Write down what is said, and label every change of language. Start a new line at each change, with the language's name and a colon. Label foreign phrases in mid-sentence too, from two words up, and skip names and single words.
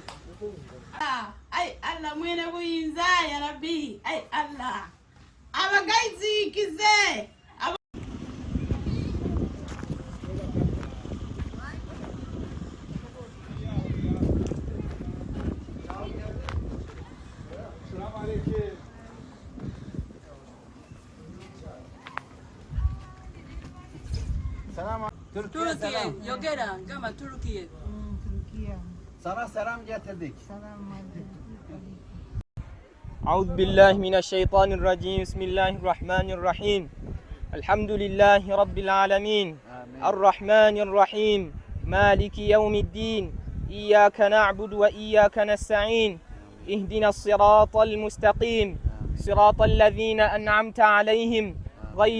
Ganda: Ay Allah mwene buyinza ya Rabbi. Ay Allah. Abagaizi kize.
Turkish: Selam aleyküm. Selam. Türkiye selam.
Ganda: Yogera kama Türkiye.
Turkish: Sana selam getirdik.
Arabic: أعوذ بالله من الشيطان الرجيم بسم الله الرحمن الرحيم الحمد لله رب العالمين الرحمن الرحيم مالك يوم الدين إياك نعبد وإياك نستعين اهدنا الصراط المستقيم صراط الذين أنعمت عليهم غير